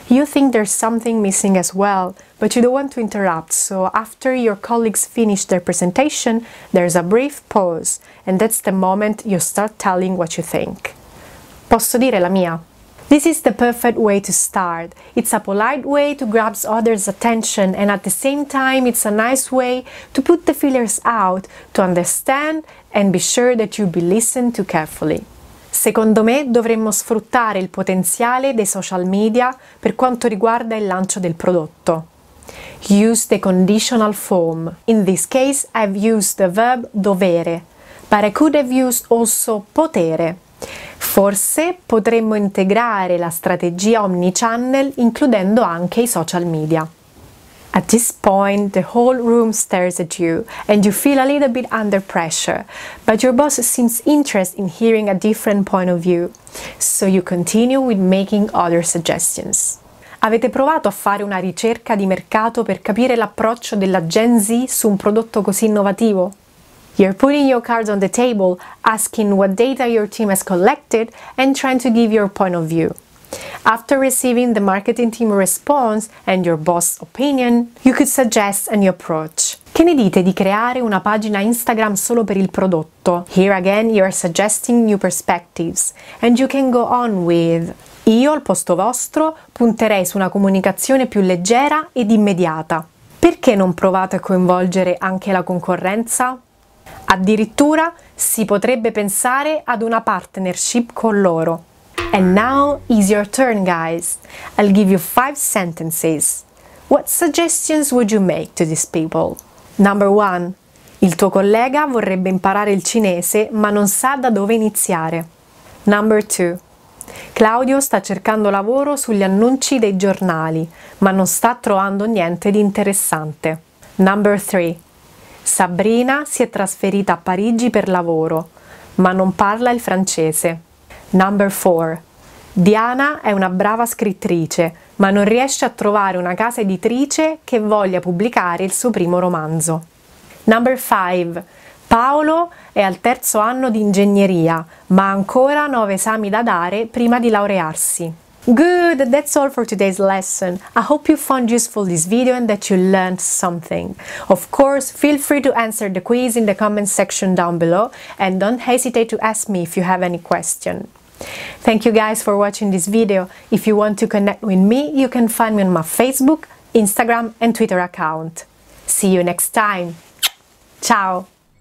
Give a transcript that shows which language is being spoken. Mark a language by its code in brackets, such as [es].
[en] You think there's something missing as well, but you don't want to interrupt, so after your colleagues finish their presentation, there's a brief pause, and that's the moment you start telling what you think. [it] Posso dire la mia? [en] This is the perfect way to start. It's a polite way to grab others' attention and at the same time it's a nice way to put the feelers out, to understand and be sure that you'll be listened to carefully. [it] Secondo me dovremmo sfruttare il potenziale dei social media per quanto riguarda il lancio del prodotto. [en] Use the conditional form. In this case I've used the verb dovere, but I could have used also potere. [it] Forse potremmo integrare la strategia omnichannel includendo anche i social media. [en] At this point, the whole room stares at you and you feel a little bit under pressure, but your boss seems interested in hearing a different point of view, so you continue with making other suggestions. [it] Avete provato a fare una ricerca di mercato per capire l'approccio della Gen Z su un prodotto così innovativo? [en] You're putting your cards on the table, asking what data your team has collected and trying to give your point of view. After receiving the marketing team response and your boss' opinion, you could suggest a new approach. [it] Che ne dite di creare una pagina Instagram solo per il prodotto? [en] Here again you are suggesting new perspectives and you can go on with: [it] io al posto vostro punterei su una comunicazione più leggera ed immediata. Perché non provate a coinvolgere anche la concorrenza? Addirittura si potrebbe pensare ad una partnership con loro. [en] And now is your turn, guys. I'll give you 5 sentences. What suggestions would you make to these people? Number 1. [it] Il tuo collega vorrebbe imparare il cinese ma non sa da dove iniziare. [en] Number 2. [it] Claudio sta cercando lavoro sugli annunci dei giornali ma non sta trovando niente di interessante. [en] Number 3. [it] Sabrina si è trasferita a Parigi per lavoro, ma non parla il francese. [en] Number 4. [it] Diana è una brava scrittrice, ma non riesce a trovare una casa editrice che voglia pubblicare il suo primo romanzo. [en] Number 5. [it] Paolo è al 3º anno di ingegneria, ma ha ancora 9 esami da dare prima di laurearsi. [en] Good, that's all for today's lesson. I hope you found useful this video and that you learned something. Of course, feel free to answer the quiz in the comment section down below and don't hesitate to ask me if you have any question. Thank you guys for watching this video. If you want to connect with me, you can find me on my Facebook, Instagram and Twitter account. See you next time. Ciao!